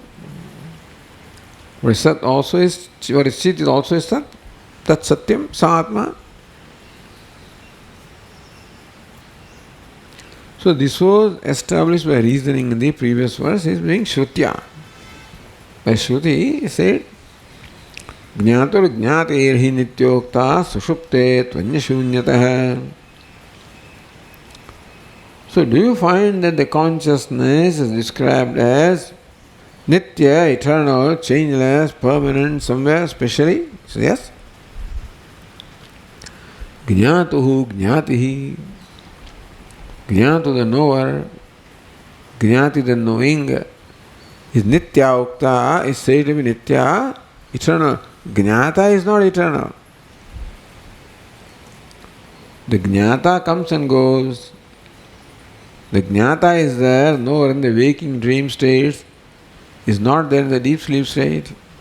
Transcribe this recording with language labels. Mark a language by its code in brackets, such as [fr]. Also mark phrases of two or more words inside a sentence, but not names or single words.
[en] What is Sat also is, what is Chit is also is Sat. [sa] Tat Satyam, Sa Atma. [en] So this was established by reasoning in the previous verse, is being Shrutya. By Shruti, he said, [sa] Jnatur Jnatir hi nityokta sushupte tvanya shunyatah. [en] So do you find that the consciousness is described as Nitya, eternal, changeless, permanent, somewhere specially? So yes. [sa] Jnatuhu Jnatihi. [en] Jnatu the knower, Jnati the knowing, is [sa] Nitya Ukta, [en] is said to be Nitya, eternal. Jnata is not eternal. The Jnata comes and goes. The Jnata is there, nor in the waking dream states, is not there in the deep sleep state.